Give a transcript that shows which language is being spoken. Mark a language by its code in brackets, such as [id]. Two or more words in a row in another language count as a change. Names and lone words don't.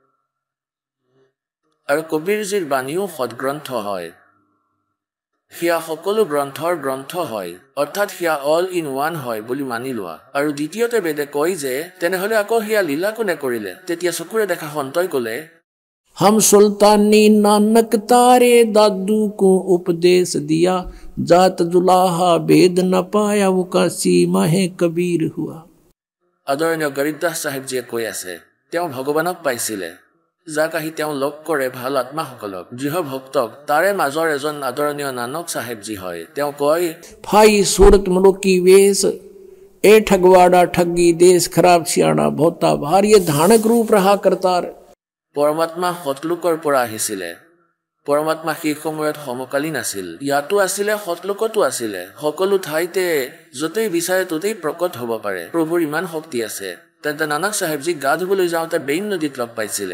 [as] আৰু কবীৰজীৰ বাণীও সৎগ্ৰন্থ হয়। সেয়া সকলো গ্ৰন্থৰ গ্ৰন্থ হয়, অৰ্থাৎ সেয়া [en] all in one [as] হয় বুলি মানি লোৱা। আৰু দ্বিতীয়তে বেদে কয় যে তেনেহলে আকৌ সেয়া লীলা কোনে কৰিলে? তেতিয়া চকুৰে দেখা সন্তই কলে, [hi] हम सुल्तानी नानक तारे दादू को उपदेश दिया, जात जुलाहा भेद न पाया वो का सीमा है कबीर हुआ। [as] আদৰণীয় গৰিবদাস চাহেবজীয়ে কৈ আছে, তেওঁ ভগৱানক পাইছিলে, যাক আহি তেওঁ লগ কৰে ভাল আত্মাসকলক, দৃঢ় ভক্তক। তাৰে মাজৰ এজন আদৰণীয় নানক চাহেবজী হয়। তেওঁ কয়, [hi] भाई सूरत मनुकी वेश ए ठगवाड़ा ठगी देश खराब सियाना भोता भार, ये धानक रूप रहा करतार। [as] পৰমাত্মা সতলোকৰ পৰা আহিছিলে। পৰমাত্মা সেই সময়ত সমকালীন আছিল। ইয়াতো আছিলে, সতলোকতো আছিলে। সকলো ঠাইতে য'তেই বিচাৰে ত'তেই প্ৰকট হ'ব পাৰে। প্ৰভুৰ ইমান শক্তি আছে। তেন্তে নানক চাহেবজীক গা ধুবলৈ যাওঁতে বেইন নদীত লগ পাইছিলে।